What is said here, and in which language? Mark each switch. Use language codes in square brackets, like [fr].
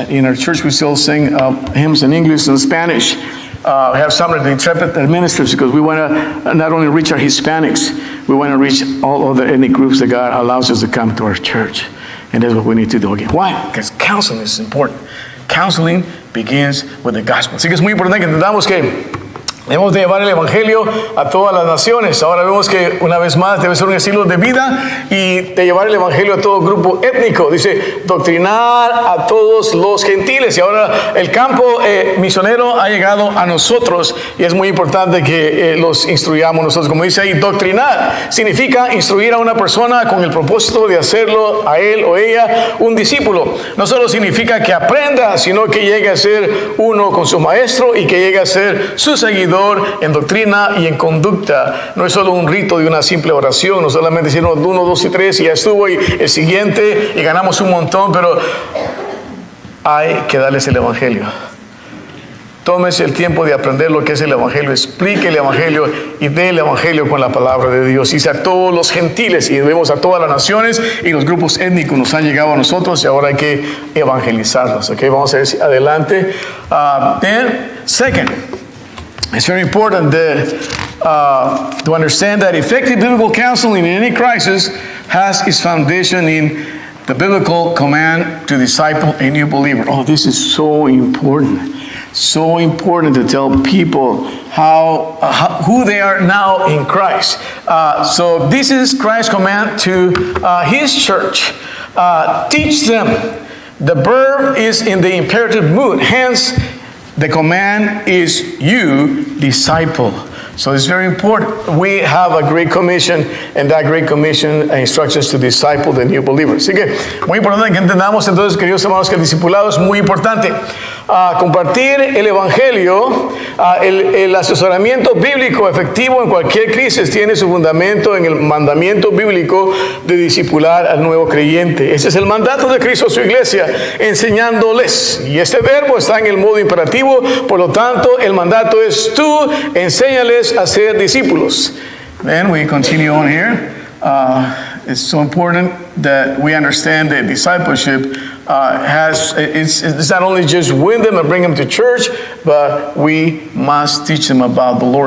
[en] In our church, we still sing hymns in English and Spanish. We have some of the interpret ministers because we want to not only reach our Hispanics, we want to reach all other ethnic groups that God allows us to come to our church. And that's what we need to do again. Why? Because counseling is important. Counseling begins with the gospel. [es] Así que es muy importante que entendamos que debemos de llevar el evangelio a todas las naciones. Ahora vemos que una vez más debe ser un estilo de vida y de llevar el evangelio a todo grupo étnico. Dice, doctrinar a todos los gentiles. Y ahora el campo misionero ha llegado a nosotros y es muy importante que los instruyamos nosotros. Como dice ahí, doctrinar significa instruir a una persona con el propósito de hacerlo a él o ella un discípulo. No solo significa que aprenda, sino que llegue a ser uno con su maestro y que llegue a ser su seguidor en doctrina y en conducta. No es solo un rito de una simple oración, no solamente decir 1, 2 y 3 y ya estuvo y el siguiente y ganamos un montón, pero hay que darles el evangelio. Tómese el tiempo de aprender lo que es el evangelio, explique el evangelio y dé el evangelio con la palabra de Dios. Dice a todos los gentiles y vemos a todas las naciones y los grupos étnicos nos han llegado a nosotros y ahora hay que evangelizarlos. Okay, vamos a ver si adelante. [en] Then, second, it's very important to understand that effective biblical counseling in any crisis has its foundation in the biblical command to disciple a new believer. Oh, this is so important. So important to tell people who they are now in Christ. So this is Christ's command to His church. Teach them. The verb is in the imperative mood. Hence, the command is you disciple. So it's very important. We have a great commission, and that great commission instructs us to disciple the new believers. [es] Así que muy importante que entendamos entonces, queridos hermanos, que el discipulado es muy importante. Compartir el evangelio, el asesoramiento bíblico efectivo en cualquier crisis tiene su fundamento en el mandamiento bíblico de discipular al nuevo creyente. Ese es el mandato de Cristo a su iglesia, enseñándoles. Y este verbo está en el modo imperativo, por lo tanto, el mandato es tú, enséñales a ser discípulos. [en] Then we continue on here. It's so important that we understand that discipleship it's not only just win them and bring them to church, but we must teach them about the Lord.